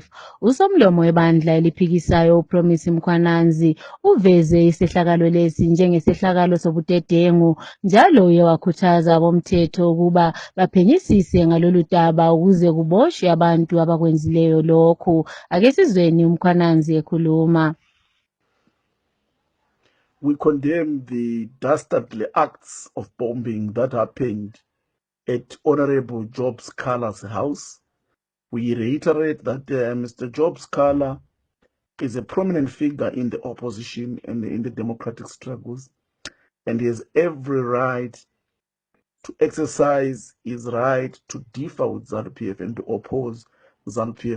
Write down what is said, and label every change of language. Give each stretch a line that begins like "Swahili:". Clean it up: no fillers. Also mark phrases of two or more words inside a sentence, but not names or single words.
North Ndebele: Usomlomo webandla eliphikisayo uPromise Mkhwananzi uveze isehlakalo lesi njengesehlakalo sobudedengu, njalo uye wakhuthaza abomthetho ukuba baphenyisise ngalolu daba ukuze kuboshwe abantu abakwenzileyo lokhu. Ake sizweni uMkhwananzi ekhuluma.
English: We condemn the dastardly acts of bombing that happened at Honorable Job Sikhala's house. We reiterate that Mr. Job Sikhala is a prominent figure in the opposition and in the democratic struggles, and he has every right to exercise his right to differ with ZANU-PF and to oppose ZANU-PF.